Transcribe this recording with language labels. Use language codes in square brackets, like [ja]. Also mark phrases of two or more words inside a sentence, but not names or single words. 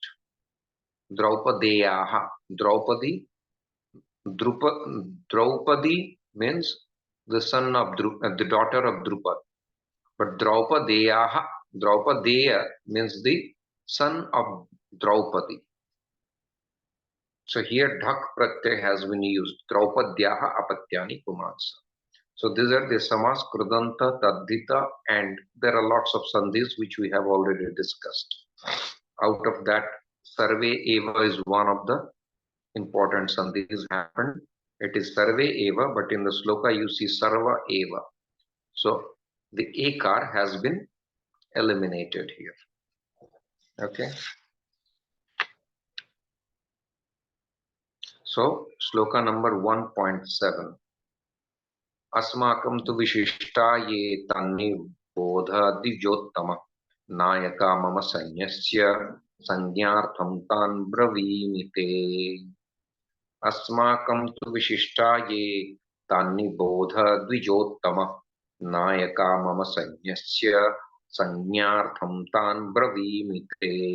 [en] Draupadeyaha, Draupadi, Draupadi means the son of the daughter of Drupad. But Draupadeyaha, Draupadeya means the son of Draupadi. So here [sa] ढक् प्रत्यय [en] has been used. [sa] द्रौपद्याः अपत्यानि पुमांसः. [en] So these are the Samas, Krudanta, Tadhita, and there are lots of sandhis which we have already discussed. Out of that, [sa] सर्वे एव [en] is one of the important sandhis happened. It is [sa] सर्वे एव, [en] but in the sloka you see [sa] सर्व एव. [en] So the Ekar has been eliminated here. Okay. So sloka number 1.7. [sa] अस्माकं तु विशिष्टा ये तन्निबोधद्विजोत्तम नायका मम सैन्यस्य संज्ञार्थं तान् ब्रवीमि ते अस्माकं तु विशिष्टा ये तन्निबोधद्विजोत्तम नायका मम सैन्यस्य संज्ञार्थं तान् ब्रवीमि ते